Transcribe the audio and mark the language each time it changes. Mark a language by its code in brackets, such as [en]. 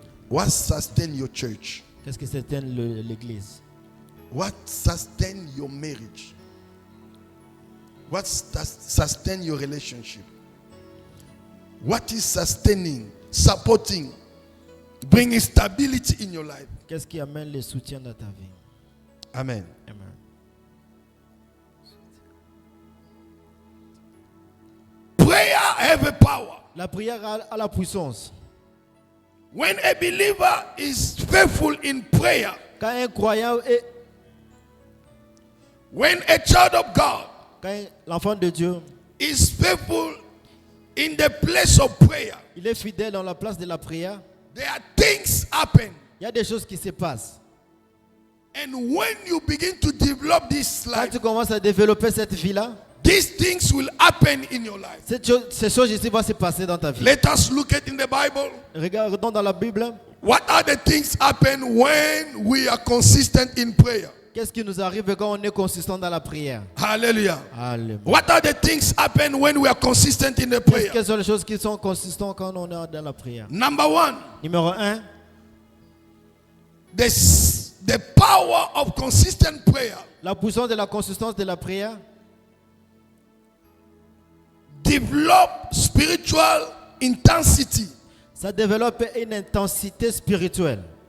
[en] What sustain your church? [fr] c'était l'église? [en] What sustain your marriage? What sustain your relationship? What is sustaining, supporting, bringing stability in your life? [fr] Qu'est-ce qui amène le soutien dans ta vie? [en] Amen. [fr] Amen. [en] Prayer have a power. [fr] La prière a la puissance. [en] When a believer is faithful in prayer, [fr] Quand un croyant [en] when a child of God [fr] quand l'enfant de Dieu, [en] is faithful in the place of prayer, [fr] il est fidèle dans la place de la prière, [en] there are things happen. [fr] il y a des choses qui se passent. [en] And when you begin to develop this [fr] Quand [en] life, [fr] tu commences à développer cette vie-là, [en] these things will happen in your life. [fr] ces choses ici vont se passer dans ta vie. [en] Let us look at in the Bible. [fr] Regardons dans la Bible, [en] What are the things happen when we are consistent in prayer? [fr] qu'est-ce qui nous arrive quand on est consistant dans la prière? [en] Hallelujah. [fr] Alléluia. [en] What are the things happen when we are consistent in the prayer? [fr] Quelles sont les choses qui sont consistantes quand on est dans la prière? [en] Number one, [fr] Numéro 1, [en] the power of consistent prayer [fr] la puissance de la consistance de la prière [en] develop spiritual intensity. [fr] ça développe une intensité spirituelle.